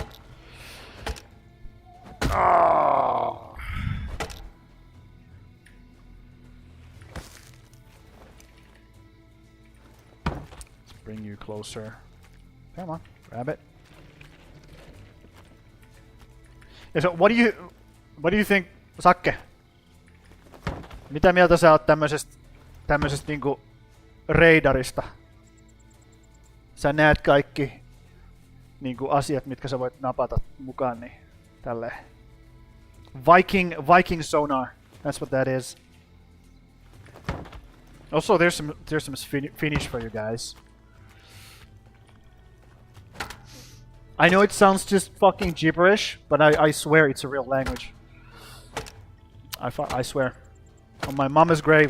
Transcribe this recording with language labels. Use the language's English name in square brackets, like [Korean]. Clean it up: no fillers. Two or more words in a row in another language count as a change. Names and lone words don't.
[English] Oh. Let's bring you closer. Come on, grab it. Yeah, so what do you think, Sakke? [Finnish] Mitä mieltä sä oot tämmöisestä niinku raidarista? Sä näet kaikki niinku asiat, mitkä sä voit napata mukaan, niin tälleen. [English] Viking sonar. That's what that is. Also, there's some Finnish for you guys. I know it sounds just fucking gibberish, but I swear it's a real language. I swear. On my mama's grave.